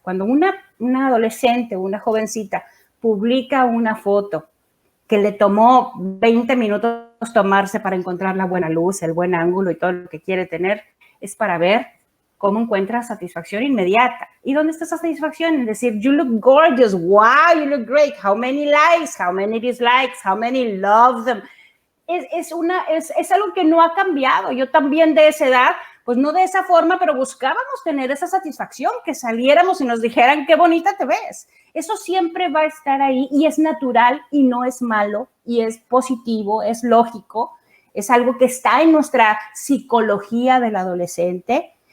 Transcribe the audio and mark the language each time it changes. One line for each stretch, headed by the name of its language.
Spanish: Cuando una adolescente o una jovencita publica una foto que le tomó 20 minutos tomarse para encontrar la buena luz, el buen ángulo y todo lo que quiere tener, es para ver cómo encuentra satisfacción inmediata. ¿Y dónde está esa satisfacción? Es decir,
English: you look gorgeous, wow, you look great, how many likes, how many dislikes, how many love them.
Spanish: Es algo que no ha cambiado. Yo también de esa edad, pues no de esa forma, pero buscábamos tener esa satisfacción, que saliéramos y nos dijeran qué bonita te ves. Eso siempre va a estar ahí y es natural y no es malo y es positivo, es lógico, es algo que está en nuestra psicología del adolescente.